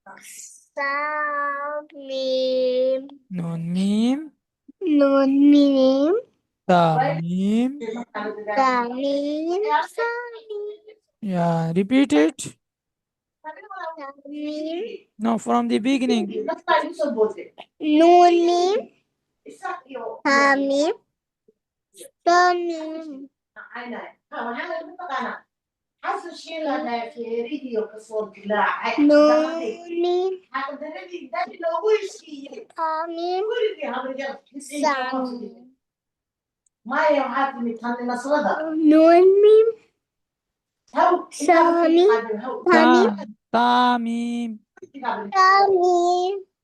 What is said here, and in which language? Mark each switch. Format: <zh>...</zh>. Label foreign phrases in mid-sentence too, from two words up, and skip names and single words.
<ar>Samim. نون ميم. نون ميم. تاء ميم. Tamim. Samim.</ar> <en>Yeah, repeat it.</en> <ar>Tamim.</ar> <en>No, from the beginning.</en> <ar>نون ميم. Tamim. Tamim. نون ميم. Tamim. Samim. نون ميم. Samim. Tamim. تاء ميم. Tamim.</ar>